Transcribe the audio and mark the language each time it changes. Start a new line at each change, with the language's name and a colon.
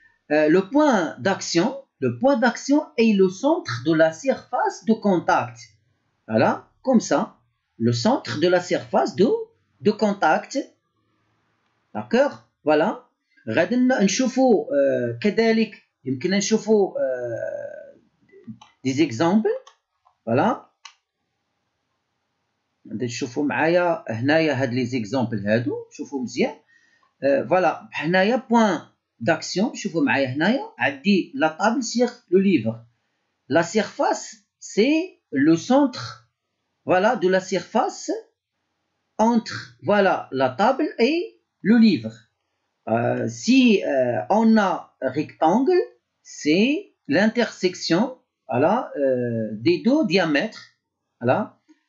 French: Le point d'action est le centre de la surface de contact. Voilà, comme ça, le centre de la surface de contact. D'accord? Voilà.
Arabic: غادي نشوفوا كذلك يمكن نشوفوا
French: des exemples. Voilà.
Arabic: غادي تشوفوا معايا هنايا هاد لي زيكزامبل هادو، شوفوا مزيان.
French: فوالا
Arabic: هنايا
French: بوين d'action.
Arabic: شوفوا معايا هنايا عندي
French: la table sur le livre. La surface, c'est le centre, voilà, de la surface entre, voilà, la table et le livre. Si on a rectangle, c'est l'intersection, voilà, des deux diamètres. Voilà.